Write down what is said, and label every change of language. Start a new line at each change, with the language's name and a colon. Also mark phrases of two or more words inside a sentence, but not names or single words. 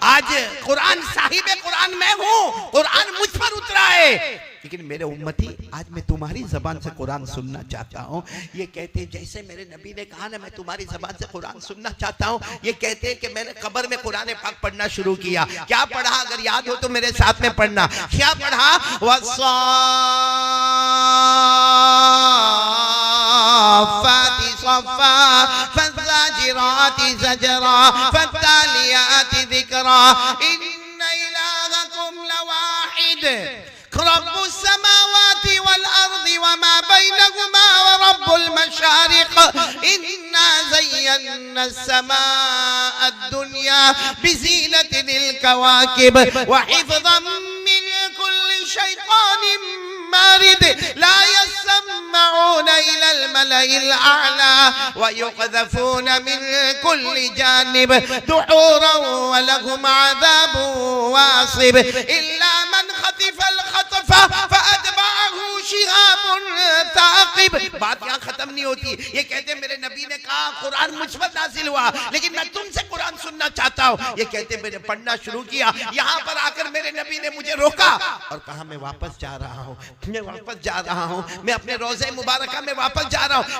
Hindi: आज कुरान साहिब कुरान मैं हूँ, कुरान मुझ पर उतरा है, लेकिन मेरे उम्मती आज मैं तुम्हारी जबान से कुरान सुनना चाहता हूँ। ये कहते जैसे मेरे नबी ने कहा ना मैं तुम्हारी जबान से कुरान सुनना चाहता हूँ, ये कहते हैं कि मैंने कब्र में कुरान पाक पढ़ना शुरू किया। क्या पढ़ा, अगर याद हो तो मेरे साथ में पढ़ना। क्या पढ़ा?
Arabic: والصافات صفا فالزاجرات زجرا فالتاليات ذكرا إن إلهكم لواحد رب السماوات والأرض وما بينهما ورب المشارق إنا زينا السماء الدنيا بزينة الكواكب وحفظا من كل شيطان مارد لا يسمعون إلى الملإ الأعلى ويقذفون من كل جانب دحورا ولهم عذاب واصب إلا من خطف الخطفة فأتبعه شهاب ثاقب.
Hindi: बात यहाँ खत्म नहीं होती। ये कहते मेरे नबी ने कहा कुरान मुझ पर नाज़िल हुआ, लेकिन मैं तुमसे कुरान सुनना चाहता हूँ। ये कहते मैंने पढ़ना शुरू किया, यहाँ पर आकर मेरे नबी ने मुझे रोका और कहा मैं वापस जा रहा हूँ, मैं वापस जा रहा हूँ, मैं अपने रोज़े मुबारका में वापस जा रहा हूँ।